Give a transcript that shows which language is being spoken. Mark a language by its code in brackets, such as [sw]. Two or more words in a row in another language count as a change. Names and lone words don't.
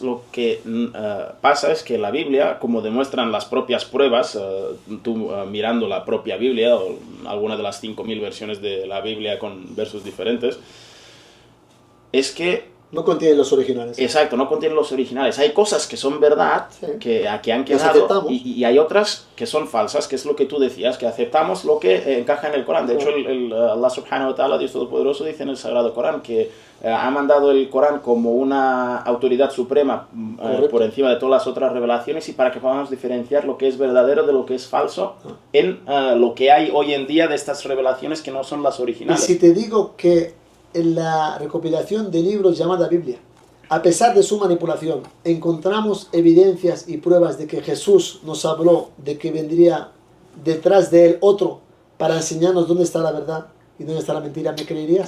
[es] Lo que pasa es que la Biblia, como demuestran las propias pruebas, tú mirando la propia Biblia o alguna de las 5.000 versiones de la Biblia con versos diferentes, es que no contienen los originales. Exacto, no contienen los originales. Hay cosas que son verdad, que aquí han quedado, y hay otras que son falsas, que es lo que tú decías, que aceptamos lo que encaja en el Corán. De hecho, [ar] الله سبحانه وتعالى, [es] Dios Todopoderoso, dice en el Sagrado Corán que ha mandado el Corán como una autoridad suprema por encima de todas las otras revelaciones, y para que podamos diferenciar lo que es verdadero de lo que es falso en lo que hay hoy en día de estas revelaciones que no son las originales. Y si te digo que en la recopilación de libros llamada Biblia, a pesar de su manipulación, encontramos evidencias y pruebas de que Jesús nos habló de que vendría detrás de él otro para enseñarnos dónde está la verdad y dónde está la mentira, ¿me creerías?